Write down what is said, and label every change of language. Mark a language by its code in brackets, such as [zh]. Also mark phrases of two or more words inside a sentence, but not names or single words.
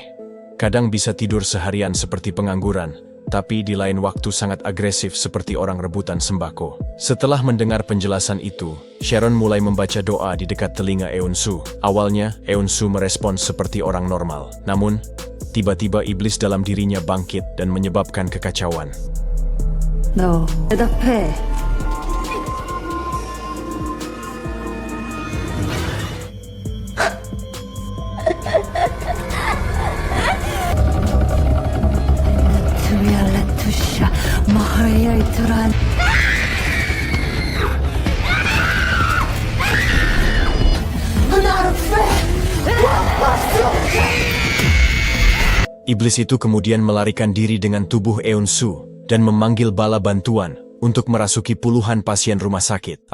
[id] Kadang bisa tidur seharian seperti pengangguran, tapi di lain waktu sangat agresif seperti orang rebutan sembako. Setelah mendengar penjelasan itu, Sharon mulai membaca doa di dekat telinga Eun Soo. Awalnya, Eun Soo merespons seperti orang normal. Namun, tiba-tiba iblis dalam dirinya bangkit dan menyebabkan kekacauan. [ko] 너 대답해. 투샤 마하야 이트란. [id] Iblis itu kemudian melarikan diri dengan tubuh Eun Soo dan memanggil bala bantuan untuk merasuki puluhan pasien rumah sakit.